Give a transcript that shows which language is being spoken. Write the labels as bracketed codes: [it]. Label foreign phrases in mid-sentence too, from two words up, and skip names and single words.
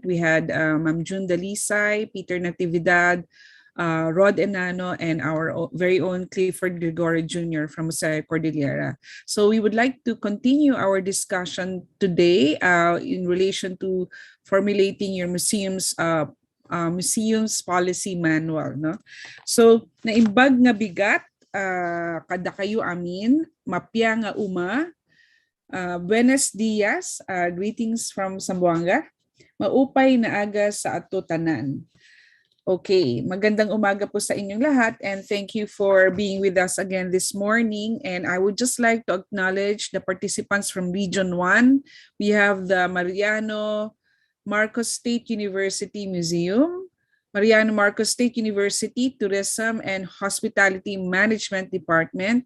[en] We had Ma'am June Dalisay, Peter Natividad, Rod Enano, and our very own Clifford Gregorio Jr. from Museo Kordilyera. So we would like to continue our discussion today in relation to formulating your museum's policy manual. [ilo] No? So naimbag nga bigat, kada kayo amin, [tsg] mapya nga uma, [es] buenos dias, [en] greetings from Zamboanga, [war] maupay na aga sa ato tanan. [en] Okay, [tl] magandang umaga po sa inyong lahat [en] and thank you for being with us again this morning. And I would just like to acknowledge the participants from Region 1. We have the Mariano Marcos State University Museum, Mariano Marcos State University Tourism and Hospitality Management Department.